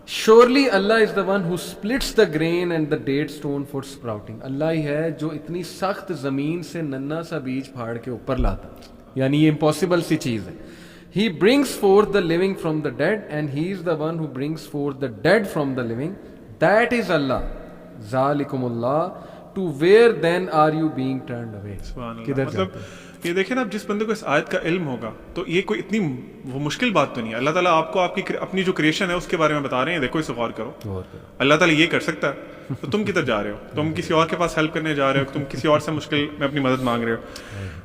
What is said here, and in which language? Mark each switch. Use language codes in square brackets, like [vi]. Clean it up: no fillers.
[en] Surely Allah is the one who splits the grain and the date stone for sprouting. [ur] اللہ ہی ہے جو اتنی سخت زمین سے ننا سا بیج پھاڑ کے اوپر لاتا, یعنی یہ امپاسبل سی چیز ہے. [en] He brings forth the living from the dead and he is the one who brings forth the dead from the living. That is Allah. [ar] ذَلِكُمُ اللَّهُ. [en] To where then are you being turned away? [ur] سبحان اللہ. مطلب یہ دیکھیں نا, اب جس بندے کو اس آیت کا علم ہوگا تو یہ کوئی اتنی وہ مشکل بات تو نہیں ہے. اللہ تعالیٰ آپ کو آپ کی اپنی جو کریشن ہے اس کے بارے میں بتا رہے ہیں, دیکھو اسے غور کرو. اللہ تعالیٰ یہ کر سکتا ہے تو تم کدھر جا رہے ہو, تم کسی اور کے پاس ہیلپ کرنے جا رہے ہو, تم کسی اور سے مشکل میں اپنی مدد مانگ رہے ہو.